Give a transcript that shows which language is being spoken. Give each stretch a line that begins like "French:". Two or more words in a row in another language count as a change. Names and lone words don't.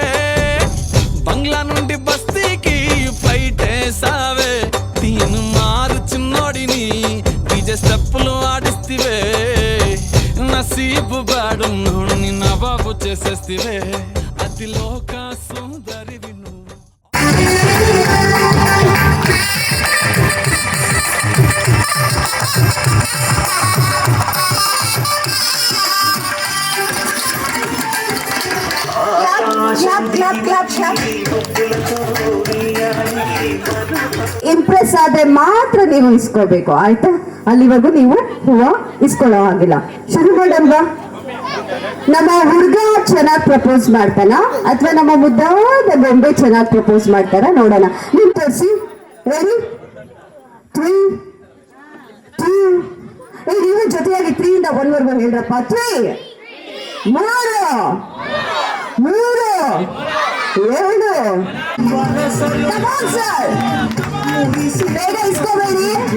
Telugu: బంగ్లా నుండి బస్తీకి ఫ్లైట్ వేసావే తీను మారు చిన్నోడిని స్టెప్పులు ఆడిస్తివే నసీబు బాడు నుండి నవాబు చేసేస్తివే అతి లోక సుందరివి నువ్వు
Kannada: ಇಂಪ್ರೆಸ್ ಆದ್ರೆ ಮಾತ್ರ ನೀವು ಇಸ್ಕೋಬೇಕು, ಆಯ್ತಾ? ಅಲ್ಲಿವರೆಗೂ ನೀವು ಹೂವು ಇಸ್ಕೊಳ್ಳೋ ಹಾಗಿಲ್ಲ. ಶುರು ಮಾಡಲ್ವಾ? ನಮ್ಮ ಹುಡುಗ ಚೆನ್ನಾಗಿ ಪ್ರಪೋಸ್ ಮಾಡ್ತಾನ ಅಥವಾ ನಮ್ಮ ಮುದ್ದಾದ ಗೊಂಬೆ ಚೆನ್ನಾಗಿ ಪ್ರಪೋಸ್ ಮಾಡ್ತಾರ ನೋಡೋಣ. ನೀವು ತೋರಿಸಿ. ರೆಡಿ? 3 2 ನೀವು ಜೊತೆಯಾಗಿ 3 ಇಂದ 1 ವರೆಗೂ ಹೇಳ್ರಪ್ಪ. 3 3 2 ಬೇಗ ಇಸ್ಕೋಬೇಡಿ.